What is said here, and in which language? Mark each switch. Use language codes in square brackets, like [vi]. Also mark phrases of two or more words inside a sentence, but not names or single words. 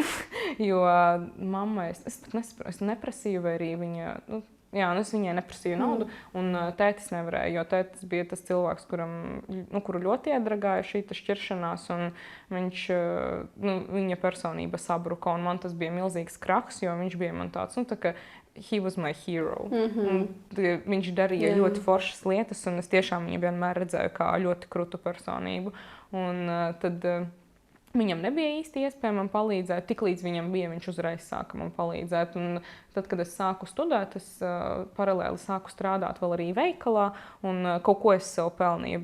[lv] Jo mammai es neprasīju, vai arī viņa... es viņai neprasīju naudu, un tētis nevarēja, jo tētis bija tas cilvēks, kuru ļoti iedragāja šī šķiršanās, un viņa personība sabruka, un man tas bija milzīgs krahs, jo viņš bija man tāds, tā kā [en] he was my hero. [lv] Viņš darīja ļoti foršas lietas, un es tiešām viņu vienmēr redzēju kā ļoti krutu personību. Un tad... Viņam nebija īsti iespēja man palīdzēt, tiklīdz viņam bija, viņš uzreiz sāka man palīdzēt. Un tad, kad es sāku studēt, es paralēli sāku strādāt vēl arī veikalā, un kaut ko es sev pelnīju.